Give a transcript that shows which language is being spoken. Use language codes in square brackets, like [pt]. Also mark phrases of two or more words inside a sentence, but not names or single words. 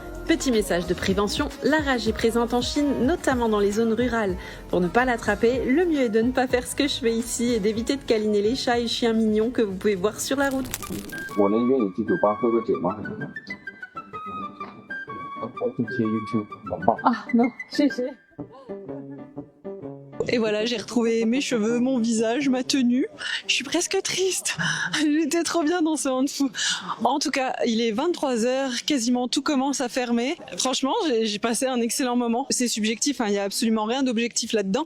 [fr] Petit message de prévention, la rage est présente en Chine, notamment dans les zones rurales. Pour ne pas l'attraper, le mieux est de ne pas faire ce que je fais ici et d'éviter de câliner les chats et chiens mignons que vous pouvez voir sur la route. [zh] 我能约你去酒吧喝个酒吗？去接 YouTube 网吧。 [fr] Et voilà, j'ai retrouvé mes cheveux, mon visage, ma tenue. Je suis presque triste. J'étais trop bien dans ce Hanfu. En tout cas, il est 23h, quasiment tout commence à fermer. Franchement, j'ai passé un excellent moment. C'est subjectif, hein, il n'y a absolument rien d'objectif là-dedans.